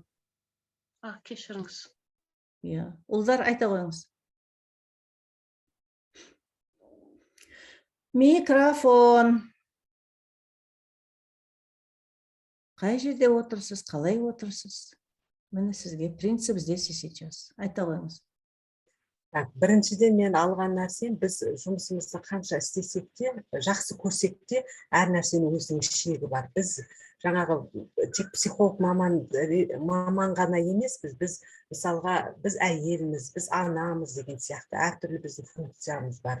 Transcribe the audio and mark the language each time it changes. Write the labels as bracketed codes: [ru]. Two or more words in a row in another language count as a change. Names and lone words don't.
[kk] Кешіріңіз. Иә. Ұлдар, айта қойыңыз. Микрофон. Қай жерде отырсыз, қалай отырсыз? Міне сізге принцип [ru] здесь и сейчас. [kk] Айта қойыңыз. Біріншіден мен алған нәрсем, біз жұмысымызды қанша істесек те, жақсы көрсек те, әр нәрсенің өзінің шегі бар. Біз жаңағы тек психолог маман ғана емес, біз мысалға, біз әйеліміз, біз анамыз деген сияқты әртүрлі біздің функциямыз бар.